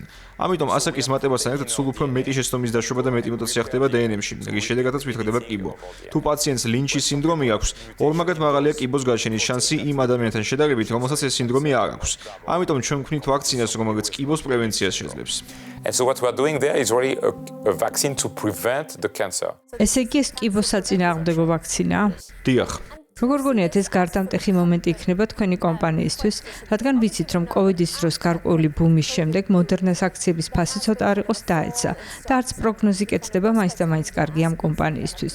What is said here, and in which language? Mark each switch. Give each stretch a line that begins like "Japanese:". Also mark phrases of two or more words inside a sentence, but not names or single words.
Georgian: ამიტომ ასაკის მატებასთან ერთად სულ უფრო მეტი შეცდომის დაშვება და მეტი მუტაცია ხდება დნმ-ში, რის შედეგადაც ვითარდება კიბო. თუ პაციენტს ლინჩის სინდრომი აქვს, ორმაგად მაღალია კიბოს გარშენის შანსი იმ ადამიანთან შედარებით, რომელსაც ეს სინდრომი არ აქვს. ამიტომ ჩვენ ვქმნით ვაქცინას, რომელიც კიბოს პრევენციას შეძლებს.
English: And so what we are doing there is really a vaccine to prevent the cancer.
Georgian: ესე იგი ეს კიბოს საწინააღმდეგო ვაქცინაა? დიახ. როგორ გონიათ ეს გარდამტეხი მომენტი იქნება თქვენი კომპანიისთვის, რადგან ვიცით, რომ COVID-ის დროს გარკვეული ბუმის შემდეგ მოდერნას აქციების ფასი ცოტა არ იყოს დაეცა და არც პროგნოზი კეთდება მაინც და მაინც კარგი ამ კომპანიისთვის.